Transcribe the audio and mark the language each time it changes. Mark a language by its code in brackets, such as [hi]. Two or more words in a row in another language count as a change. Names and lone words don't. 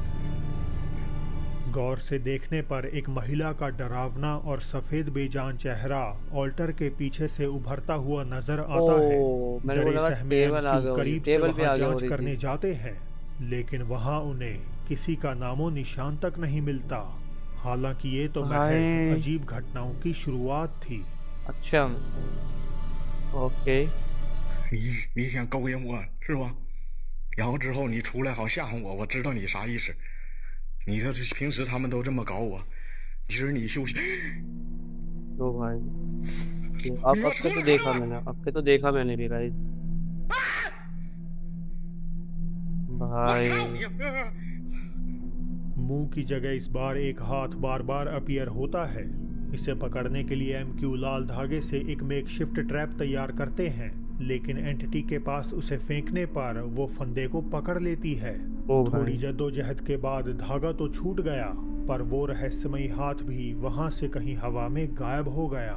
[hi] गौर से देखने पर एक महिला का डरावना और सफेद बेजान चेहरा ऑल्टर के पीछे से उभरता हुआ नजर आता है। ओह, मेरे को डरे लगा सहमे टेबल आ MQ गया, करीब से टेबल पे वहां आगे हो जांच रही करने थी। जाते हैं, लेकिन वहां उन्हें किसी का नामो निशान तक नहीं मिलता। हालांकि ये तो महज भाई। अजीब घटनाओं की शुरुआत थी। अच्छा ओके। [zh] 你想勾引我是吧？然后之后你出来好吓唬我，我知道你啥意思。你这平时他们都这么搞我，其实你休息。 [hi] तो भाई अब के तो देखा मैंने, अब के तो देखा मैंने भी गाइस। [zh] 我 [hi] भाई [zh] 操你！ [hi] मुंह की जगह इस बार एक हाथ बार बार अपीयर होता है। इसे पकड़ने के लिए MQ लाल धागे से एक [en] makeshift trap [hi] तैयार करते हैं, लेकिन एंटिटी के पास उसे फेंकने पर वो फंदे को पकड़ लेती है। ओ भाई। थोड़ी जद्दोजहद के बाद धागा तो छूट गया, पर वो रहस्यमयी हाथ भी वहां से कहीं हवा में गायब हो गया।